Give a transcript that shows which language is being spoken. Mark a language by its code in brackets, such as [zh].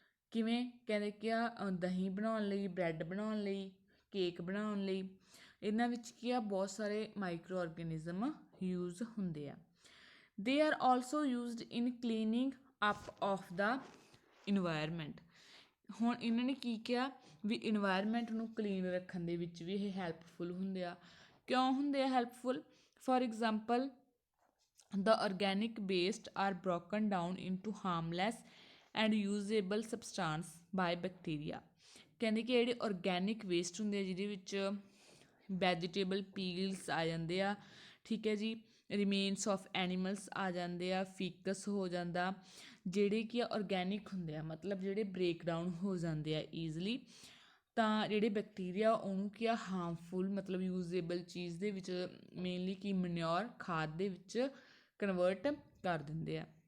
[pa] ਕਿਵੇਂ, ਕਹਿੰਦੇ ਕਿ ਆ ਦਹੀਂ ਬਣਾਉਣ ਲਈ, ਬ੍ਰੈਡ ਬਣਾਉਣ ਲਈ, ਕੇਕ ਬਣਾਉਣ ਲਈ, ਇਹਨਾਂ ਵਿੱਚ ਕੀ ਆ ਬਹੁਤ ਸਾਰੇ ਮਾਈਕਰੋ ਆਰਗੈਨਿਜ਼ਮ ਯੂਜ਼ ਹੁੰਦੇ ਆ। [en] They are also used in cleaning up of the environment. [pa] ਹੁਣ ਇਹਨਾਂ ਨੇ ਕੀ ਕਿਹਾ ਵੀ ਇਨਵਾਇਰਮੈਂਟ ਨੂੰ ਕਲੀਨ ਰੱਖਣ ਦੇ ਵਿੱਚ ਵੀ ਇਹ ਹੈਲਪਫੁਲ ਹੁੰਦੇ ਆ। ਕਿਉਂ ਹੁੰਦੇ ਆ helpful? [en] For example the organic waste are broken down into harmless and usable substance by bacteria। [pa] ਕਹਿੰਦੇ ਕਿ ਜਿਹੜੇ ਔਰਗੈਨਿਕ ਵੇਸਟ ਹੁੰਦੇ ਆ ਜਿਹਦੇ ਵਿੱਚ ਵੈਜੀਟੇਬਲ ਪੀਲਸ ਆ ਜਾਂਦੇ ਆ, ਠੀਕ ਹੈ ਜੀ, [en] remains of animals [pa] ਆ ਜਾਂਦੇ ਆ, ਫੀਕਸ ਹੋ ਜਾਂਦਾ, ਜਿਹੜੇ ਕੀ ਆ ਔਰਗੈਨਿਕ ਹੁੰਦੇ ਆ ਮਤਲਬ ਜਿਹੜੇ ਬ੍ਰੇਕਡਾਊਨ ਹੋ ਜਾਂਦੇ ਆ ਈਜ਼ਲੀ, ਤਾਂ ਜਿਹੜੇ ਬੈਕਟੀਰੀਆ ਉਹਨੂੰ ਕੀ ਆ ਹਾਰਮਫੁਲ ਮਤਲਬ ਯੂਜ਼ੇਬਲ ਚੀਜ਼ ਦੇ ਵਿੱਚ ਮੇਨਲੀ ਕੀ ਮਨਿਓਰ ਖਾਦ ਦੇ ਵਿੱਚ ਕਨਵਰਟ ਕਰ ਦਿੰਦੇ ਆ।